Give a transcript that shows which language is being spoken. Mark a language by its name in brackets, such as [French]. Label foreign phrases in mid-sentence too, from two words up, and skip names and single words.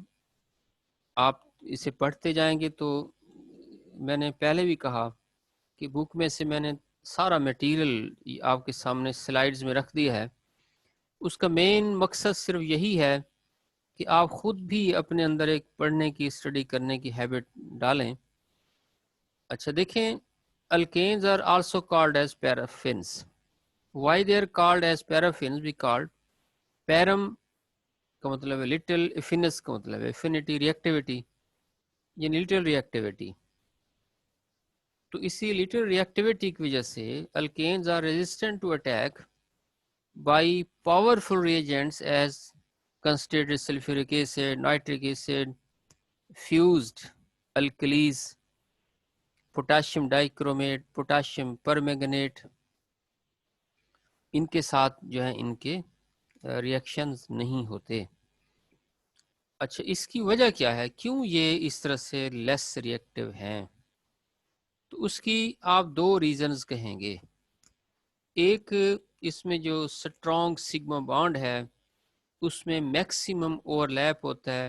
[Urdu] آپ اسے پڑھتے جائیں گے تو میں نے پہلے بھی کہا کہ بک میں سے میں نے سارا میٹیریل آپ کے سامنے سلائیڈز میں رکھ دیا ہے. اس کا مین مقصد صرف یہی ہے کہ آپ خود بھی اپنے اندر ایک پڑھنے کی اسٹڈی کرنے کی ہیبٹ ڈالیں. اچھا دیکھیں, [English] alkanes are also called as paraffins. why they are called as paraffins? we called param [Urdu] کا مطلب ہے لٹل, افینس کا مطلب ہے [English] affinity, reactivity [Urdu] یعنی [English] little reactivity. [Urdu] تو اسی [English] little reactivity [Urdu] کی وجہ سے [English] alkanes are resistant to attack by powerful reagents as concentrated sulfuric acid, nitric acid, fused alkalis, potassium dichromate, potassium permanganate. [Urdu] ان کے ساتھ جو ہے ان کے ریئیکشنز نہیں ہوتے. اچھا اس کی وجہ کیا ہے, کیوں یہ اس طرح سے [English] less reactive [Urdu] ہیں؟ تو اس کی آپ 2 ریزنز کہیں گے. ایک, اس میں جو سٹرونگ سگما بانڈ ہے اس میں [English] maximum overlap [Urdu] ہوتا ہے.